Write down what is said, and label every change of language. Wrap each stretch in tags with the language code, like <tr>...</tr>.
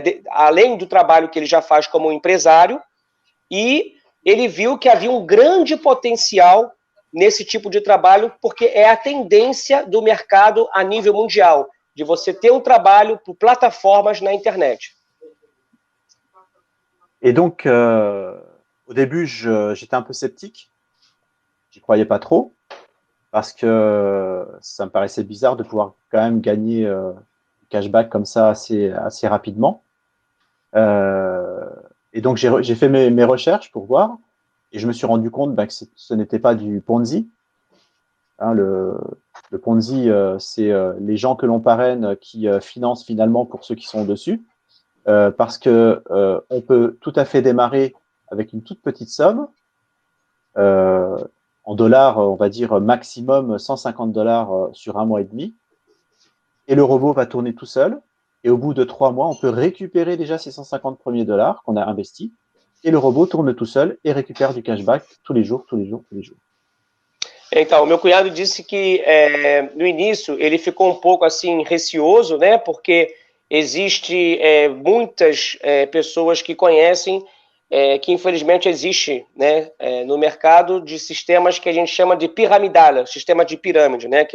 <pt>além do trabalho que ele já faz como empresário, e ele viu que havia um grande potencial nesse tipo de trabalho, porque é a tendência do mercado a nível mundial, de você ter um trabalho por plataformas na internet.</pt> <fr>Et donc, au début, j'étais un peu sceptique. J'y croyais pas trop parce que ça me paraissait bizarre de pouvoir quand même gagner du cashback comme ça assez rapidement. Et donc, j'ai fait mes recherches pour voir et je me suis rendu compte que ce n'était pas du Ponzi. Hein, le Ponzi, c'est les gens que l'on parraine qui financent finalement pour ceux qui sont dessus. Parce que on peut tout à fait démarrer avec une toute petite somme. En dollars, on va dire maximum $150 sur un mois et demi. Et le robot va tourner tout seul. Et au bout de 3 mois, on peut récupérer déjà ces 150 premiers dollars qu'on a investis. Et le robot tourne tout seul et récupère du cashback tous les jours.</fr> <pt>Então, meu cunhado disse que no início ele ficou um pouco assim receoso, né? Porque existe muitas pessoas que conhecem que infelizmente existe, né, no mercado de sistemas que a gente chama de piramidal, sistema de pirâmide, né?</pt>